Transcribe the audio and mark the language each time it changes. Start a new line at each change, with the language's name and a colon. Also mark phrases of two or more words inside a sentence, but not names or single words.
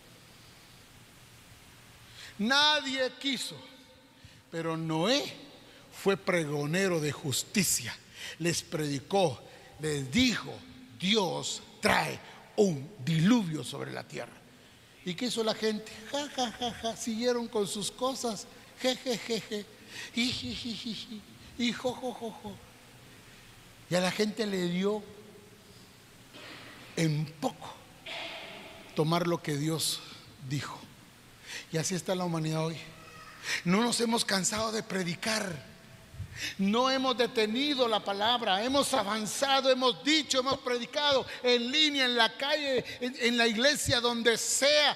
Spanish: Nadie quiso, pero Noé fue pregonero de justicia. Les predicó, les dijo: Dios trae un diluvio sobre la tierra. ¿Y qué hizo la gente? Ja, ja, ja, ja. Siguieron con sus cosas. Je, je, je, je. Y jo, jo, jo, jo. Y a la gente le dio en poco tomar lo que Dios dijo. Y así está la humanidad hoy. No nos hemos cansado de predicar. No hemos detenido la palabra, hemos avanzado, hemos dicho, hemos predicado en línea, en la calle, en la iglesia, donde sea.